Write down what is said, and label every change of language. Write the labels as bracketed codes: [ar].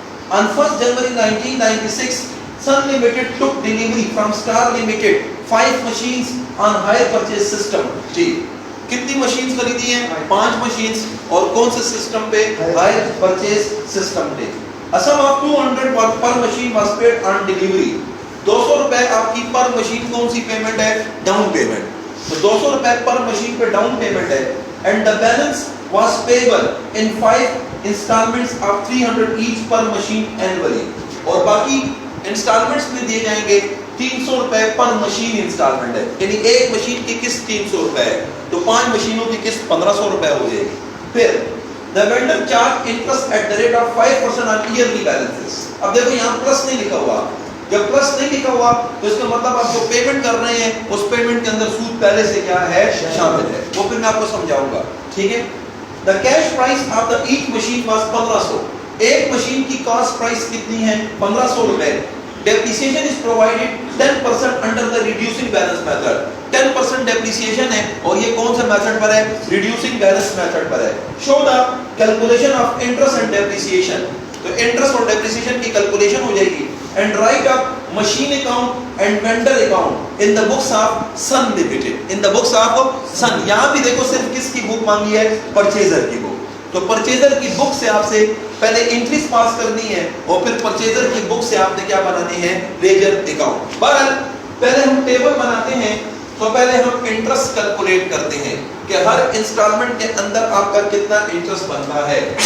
[en] On 1st January 1996, Sun Limited took delivery from Star Limited 5 machines on hire purchase system. [hi] जी, कितनी machines खरीदी हैं? 5 machines. और कौन से सिस्टम पे? हायर परचेज सिस्टम पे। [en] A sum of 200 per machine was paid on delivery. [hi] 200 रुपए आपकी पर मशीन कौन सी पेमेंट है? Down payment. तो 200 रुपए पर मशीन पे डाउन पेमेंट है। [en] And the balance was payable in 5 installments of 300 each per machine annually. [hi] और बाकी इंस्टॉलमेंट्स में दिए जाएंगे 300 रुपए पर मशीन इंस्टॉलमेंट है, यानी एक मशीन की किस्त 300 रुपए है, तो 5 मशीनों की किस्त 1,500 रुपए हो जाएगी। [en] फिर the vendor charge interest at the rate of 5% on yearly balances. [hi] अब देखो यहाँ प्लस नहीं लिखा हुआ, जब प्लस नहीं लिखा हुआ तो इसका मतलब आप जो पेमेंट कर रहे हैं उस पेमेंट के अंदर सूद पहले से क्या है शामिल है, वो फिर मैं आपको समझाऊंगा। ठीक है, [en] the cash price of the each machine was 1,500. [hi] एक मशीन की कॉस्ट प्राइस कितनी है? 1,500 रुपए। [en] Depreciation is provided 10% under the reducing balance method. [hi] 10% depreciation है और ये कौन सा मेथड पर है? [en] reducing balance method [hi] पर है। [en] Show the calculation of interest and depreciation. [hi] तो इंटरेस्ट और डेप्रिसिएशन की कैलकुलेशन हो जाएगी। [en] And write up machine account and vendor account in the books of Sun Limited. In the books of Sun. [hi] यहाँ भी देखो सिर्फ किसकी बुक मांगी है? परचेजर की बुक। तो परचेजर की बुक से आपसे पहले एंट्रीज पास करनी है और फिर परचेजर की बुक से आपने क्या बनाने हैं? Ledger account. बहरहाल पहले हम टेबल बनाते हैं, तो पहले हम इंटरेस्ट कैलकुलेट करते हैं कि हर इंस्टॉलमेंट के अंदर आपका कितना इंटरेस्ट बनता है।